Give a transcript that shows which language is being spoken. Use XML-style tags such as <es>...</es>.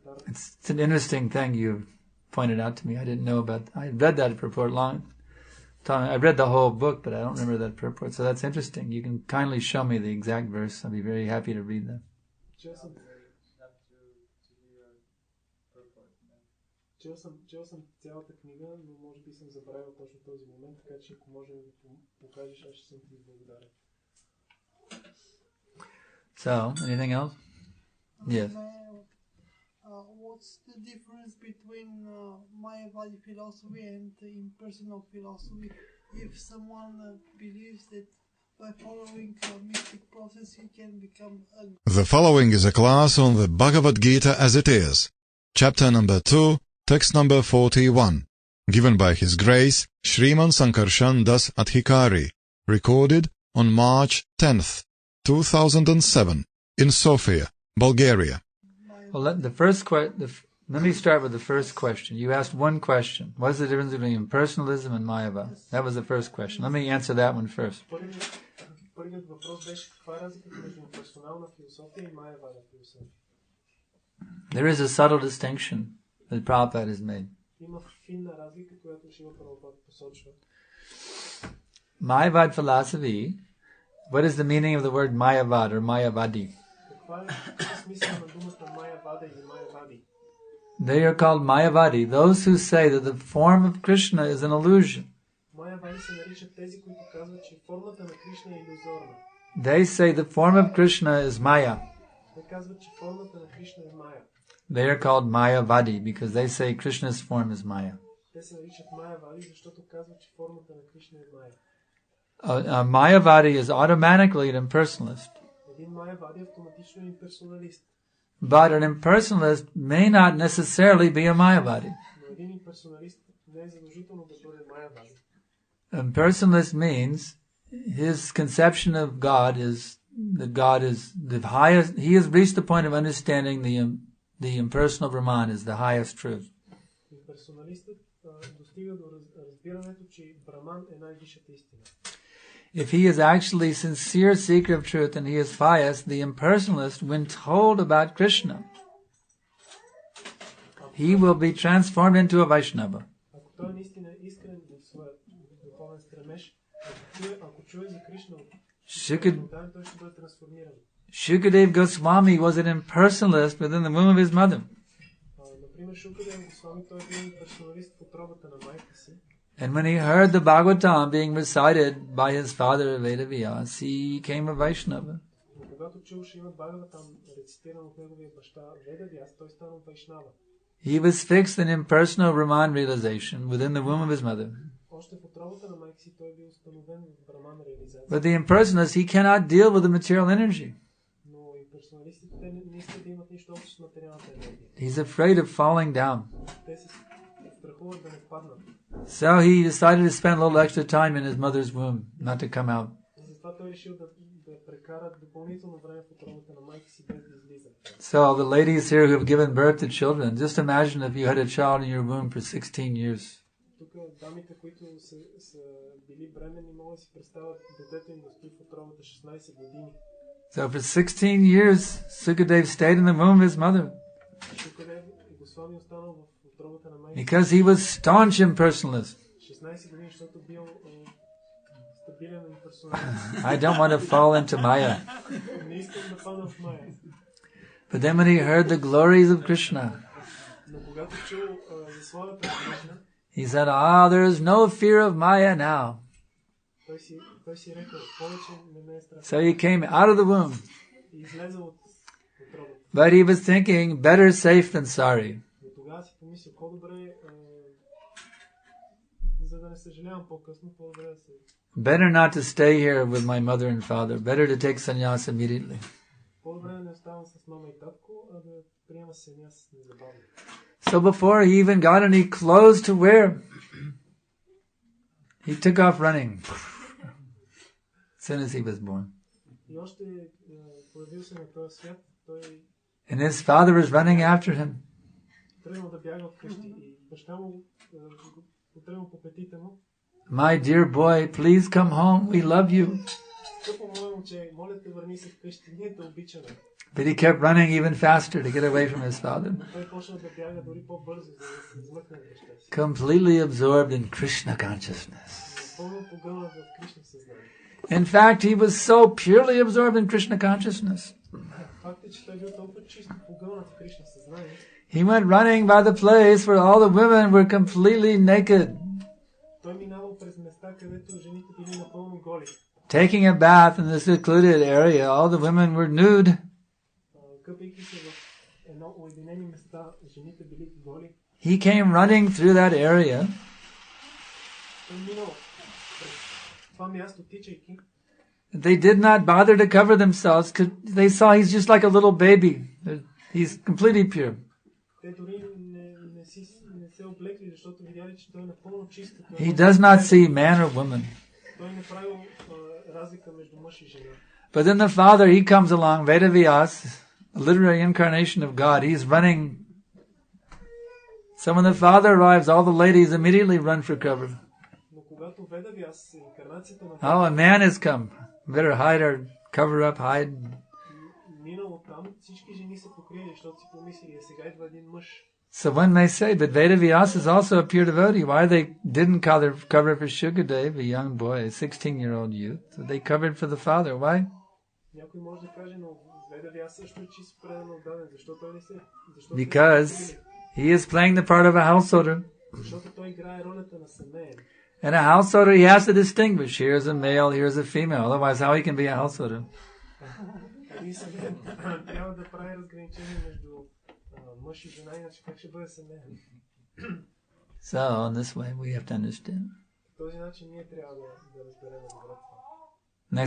<en>It's an interesting thing you pointed out to me. I didn't know about. I read that purport long time. I read the whole book, but I don't remember that purport. So that's interesting. You can kindly show me the exact verse. I'll be very happy to read that.</en> <bg>Чел съм цялата книга, но може би съм забравил точно този момент, така че ако може да го покажеш, аз ще съм ти благодарен.</bg> <en>So, anything else? Yes. What's the difference between Mayavadi philosophy and impersonal philosophy? If someone believes that by following a mystic process he can become a... The following is a class on the Bhagavad Gita as it is, chapter number 2, text number 41, given by His Grace Sriman Sankarshan Das Adhikari, recorded on March 10th, 2007, in Sofia, Bulgaria. Well, let me start with the first question. You asked one question. What's the difference between impersonalism and Mayavada? That was the first question. Let me answer that one first.</en> <bg>Първият въпрос беше каква е разликата между имперсонална философия и Майявада философия.</bg> <en>There is a subtle distinction that Prabhupada has made.</en> <bg>Има финна разлика, която Шрила Прабхупада посочва.</bg> <en>Mayavad philosophy, what is the meaning of the word Mayavad or Mayavadi?</en> <bg>Каква е смисъл на думата Майявада или Майявади?</bg> <en>They are called Mayavadi, those who say that the form of Krishna is an illusion.</en> <bg>Майявади се наричат тези, които казват, че формата на Кришна е илюзорна.</bg> <en>They say the form of Krishna is Maya.</en> <bg>Те казват, че формата на Кришна е Майя.</bg> <en>They are called Mayavadi because they say Krishna's form is Maya.</en> <bg>Те се наричат Майявади, защото казват, че формата на Кришна е Майя.</bg> <en>A Mayavadi is automatically an impersonalist.</en> <bg>Един Майявади автоматично е имперсоналист.</bg> <en>But an impersonalist may not necessarily be a Mayavadi.</en> <bg>Но един имперсоналист не е задължително да бъде Майявади.</bg> <en>Impersonalist means his conception of God is that God is the highest. He has reached the point of understanding the impersonal Brahman is the highest truth.</en> <bg>Имперсоналистът достига до разбирането, че Браман е най-висшата истина.</bg> <en>If he is actually sincere seeker of truth and he is pious, the impersonalist, when told about Krishna, he will be transformed into a Vaishnava.</en> <bg>Ако той наистина е искрен в своя духовен стремеж, ако чуе за Кришна, той ще бъде трансформиран.</bg> <en>Shukadev Goswami was an impersonalist within the womb of his mother.</en> <bg>Например, Шукадев Госвами, той е бил персоналист в утробата на майка си.</bg> <en>And when he heard the Bhagavatam being recited by his father Vedavyas, he became a Vaishnava.</en> <bg>Когато чул, че има Бхагаватам рецитиран от неговия баща Ведавяс, той стана Вайшнава.</bg> <en>He was fixed in impersonal Brahman realization within the womb of his mother.</en> <bg>Още в утробата на майка си той бил установен в Браман реализация.</bg> <en>But the impersonalist, he cannot deal with the material energy.</en> <bg>Но имперсоналистите те не искат да имат нищо общо с материалната енергия.</bg> <en>He's afraid of falling down.</en> <bg>Те се страхуват да не паднат.</bg> <en>So he decided to spend a little extra time in his mother's womb, not to come out.</en> <bg>Затова той решил да прекара допълнително време в утробата на майка си без да излиза.</bg> <en>So the ladies here who have given birth to children, just imagine if you had a child in your womb for 16 years.</en> <bg>Тук дамите, които са били бременни, могат да си представят детето им да стои в утробата 16 години.</bg> <en>So for 16 years, Sukadev stayed in the womb of his mother.</en> <bg>Шукадев Госвами останал в утробата на майка.</bg> <en>Because he was staunch impersonalist.</en> <bg>16 години, защото бил стабилен имперсоналист.</bg> <en>I don't want to fall into Maya.</en> <bg>Не искам да падна в Майя.</bg> <en>But then when he heard the glories of Krishna,</en> <bg>Но когато чул за славата на Кришна,</bg> <en>he said, there is no fear of Maya now.</en> <bg>той си рекал, повече не ме е страх.</bg> <en>So he came out of the womb.</en> <bg>И излезе от утробата.</bg> <en>But he was thinking, better safe than sorry.</en> <bg>Но тогава си помислил, по-добре, за да не съжалявам по-късно, по-добре да се...</bg> <en>Better not to stay here with my mother and father. Better to take sannyas immediately.</en> <bg>По-добре да не оставам с мама и татко, а да приема саняс незабавно.</bg> <en>So before he even got any clothes to wear, he took off running as soon as he was born.</en> <bg>И още появил се на този свят, той</bg> <en>And his father was running after him.</en> <bg>тръгнал да бяга вкъщи и баща му потръгнал по петите му.</bg> <en>My dear boy, please come home. We love you.</en> <bg>Скъпо мое момче, моля те, върни се вкъщи, ние те обичаме.</bg> <en>But he kept running even faster to get away from his father.</en> <bg>Той почна да бяга дори по-бързо, за да се измъкне от баща си.</bg> <en>Completely absorbed in Krishna consciousness.</en> <bg>Напълно погълнат в Кришна съзнание.</bg> <en>In fact, he was so purely absorbed in Krishna consciousness.</en> <bg>Факт е, че той бил толкова чисто погълнат в Кришна съзнание.</bg> <en>He went running by the place where all the women were completely naked.</en> <bg>Той минавал през места, където жените били напълно голи.</bg> <en>Taking a bath in the secluded area, all the women were nude.</en> <bg>къпейки се в едно уединени места, жените били голи.</bg> <en>He came running through that area.</en> <bg>Той минал през това място, тичайки.</bg> <en>They did not bother to cover themselves because they saw he's just like a little baby. He's completely pure.</en> <bg>Те дори не се облекли, защото видяли, че той е напълно чист.</bg> <en>He does not see man or woman.</en> <bg>Той не правил разлика между мъж и жена.</bg> <en>But then the father, he comes along, Vedavyas, a literary incarnation of God. He's running. So when the father arrives, all the ladies immediately run for cover.</en> <bg>Но когато Ведавяс, инкарнацията на</bg> <en>Oh, a man has come. Better hide or cover up, hide.</en> <bg>минал оттам, всички жени се покрили, защото си помислили, сега идва един мъж.</bg> <en>So one may say, but Vedavyas is also a pure devotee. Why they didn't cover for Shukadev, a young boy, a 16-year-old youth? So they covered for the father. Why?</en> <bg>Някой може да каже, но Ведавяс също е чист предано отдаден. Защо той не се...</bg> <en>Because he is playing the part of a householder.</en> <bg>Защото той играе ролята на семеен.</bg> <en>And a householder, he has to distinguish. Here's a male, here's a female. Otherwise, how he can be a householder?</en> <bg>Един семеен трябва да прави разграничение между мъж и жена, иначе как ще бъде семеен?</bg> <en>So, in this way, we have to understand.</en> <bg>По този начин ние трябва да разберем добре това.</bg>